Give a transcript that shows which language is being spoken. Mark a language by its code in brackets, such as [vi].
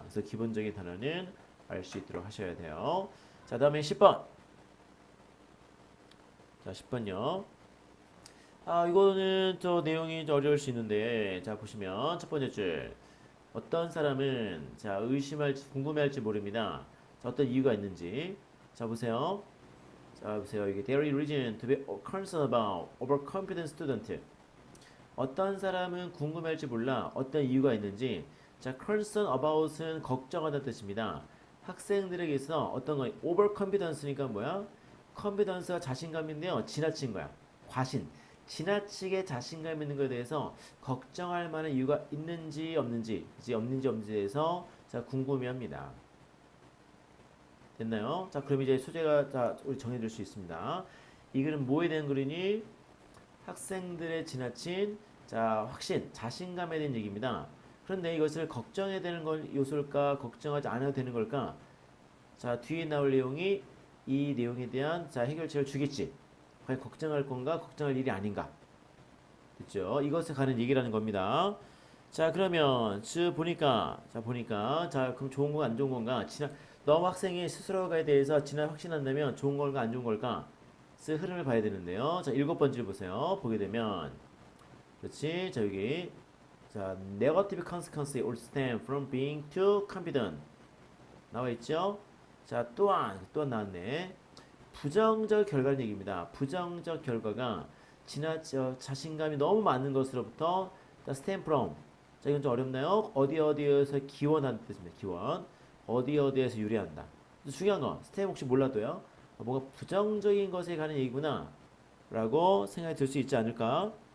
[ko] 그래서 기본적인 단어는 알 수 있도록 하셔야 돼요. 자, 다음에 10번. 자, 10번요. 이거는 저 내용이 좀 어려울 수 있는데, 자, 보시면 첫 번째 줄. 어떤 사람은 자, 궁금해할지 모릅니다. 자, 어떤 이유가 있는지. 자, 보세요. 자, 보세요. 이게 [en] there is reason to be concerned about overconfident student. [ko] 어떤 사람은 궁금해할지 몰라. 어떤 이유가 있는지. 자, concern about은 걱정하다는 뜻입니다. 학생들에게서 어떤 거 overconfidence니까 뭐야? confidence가 자신감인데요. 지나친 거야. 과신. 지나치게 자신감 있는 것에 대해서 걱정할 만한 이유가 있는지 없는지에 대해서 자 궁금해합니다. 됐나요? 자 그럼 이제 소재가 자 우리 정해질 수 있습니다. 이 글은 뭐에 대한 글이니? 학생들의 지나친 자 확신, 자신감에 대한 얘기입니다. 그런데 이것을 걱정해야 되는 건 요소일까? 걱정하지 않아도 되는 걸까? 자 뒤에 나올 내용이 이 내용에 대한 자 해결책을 주겠지. 과연 걱정할 건가? 걱정할 일이 아닌가? 됐죠? 이것에 관한 얘기라는 겁니다. 자, 그러면 보니까 자, 그럼 좋은 건가 안 좋은 건가? 너 학생이 스스로에 대해서 확신한다면 좋은 걸까 안 좋은 걸까? 흐름을 봐야 되는데요. 자, 7번째 보세요. 보게 되면 그렇지? 자, 여기 자, [en] negative consequences or stem from being too confident [ko] 나와 있죠? 자, 또한 나왔네. 부정적 결과는 얘기입니다. 부정적 결과가 자신감이 너무 많은 것으로부터 stem from 자 이건 좀 어렵나요? 어디에서 기원하는 뜻입니다. 기원 어디에서 유래한다. 중요한 거 stem 혹시 몰라도요. 뭔가 부정적인 것에 관한 얘기구나 라고 생각이 들 수 있지 않을까?